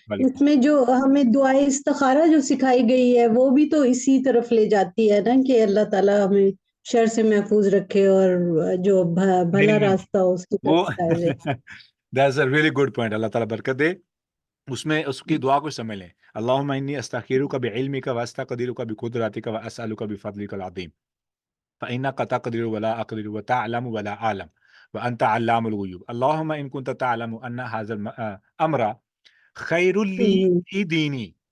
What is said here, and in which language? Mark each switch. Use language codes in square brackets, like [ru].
[ur] اس میں جو ہمیں دعائے استخارہ جو سکھائی گئی ہے وہ بھی تو اسی طرف لے جاتی ہے نا کہ اللہ تعالیٰ ہمیں شر سے محفوظ رکھے اور جو بھلا راستہ ہو اس کی وہ طرف ڈالے. [en] that's a really good point. [ur] اللہ تعالیٰ برکت دے. اس میں اس کی دعا کو سمجھ لیں. [ar] اللہم انی استخیرک بعلمک واستقدرک بقدرتک واسألک بفضلک العظیم فإنک تقدر ولا اقدر وتعلم ولا اعلم وانت علام الغیوب. اللہم ان کنت تعلم ان هذا الامر خیر لی فی دینی.